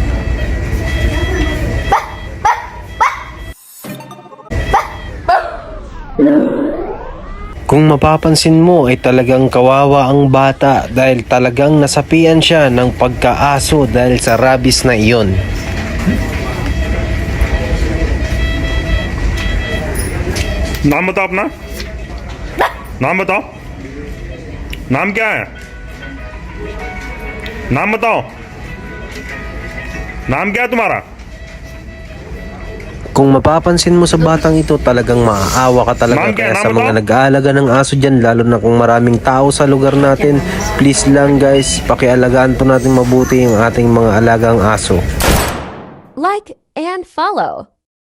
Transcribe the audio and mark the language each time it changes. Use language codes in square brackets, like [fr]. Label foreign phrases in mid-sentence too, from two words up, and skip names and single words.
[tl] Kung mapapansin mo ay talagang kawawa ang bata dahil talagang nasapian siya ng pagkaaso dahil sa rabies na iyon. [hi] नाम बताओ अपना नाम बताओ नाम क्या है नाम बताओ नाम क्या है तुम्हारा [tl] Kung mapapansin mo sa batang ito, talagang maaawa ka talaga. Kaya sa mga nag-aalaga ng aso dyan, lalo na kung maraming tao sa lugar natin, please lang guys, pakialagaan po natin mabuti ang ating mga alagang aso. [en] Like and follow.